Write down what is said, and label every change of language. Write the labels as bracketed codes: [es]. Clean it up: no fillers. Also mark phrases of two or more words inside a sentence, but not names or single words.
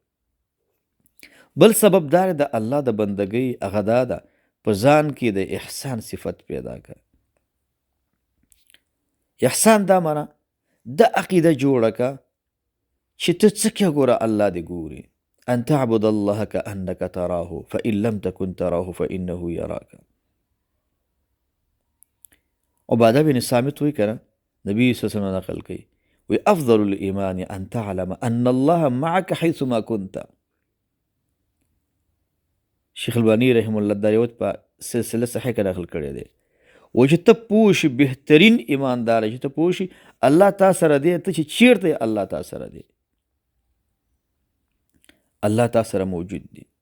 [ps] بل سبب دا د الله د بندګۍ هغه دا ده په ځان کې د احسان صفت پیدا کړه. احسان دا معنا د عقیده جوړه که چې ته څه کې ګوره الله دې ګوري. [ar] ان تعبد الله كأنك تراه فإن لم تكن تراه فإنه يراك. [ps] عباده بن صامت وی کنه نبی [ar] صلی الله علیه وسلم [ps] نقل کوي وی [ar] افضل الایمان ان تعلم ان الله معك حيثما كنت. [ps] شیخ البانی [ar] رحم الله [ps] دا روایت په سلسله صحیح کې نقل کړی دی و چې ته پوه شي بهترین ایماندار چې ته پوه شي الله تا سره دی ته چې چیرته الله تا سره دی الله تا سره موجود دی.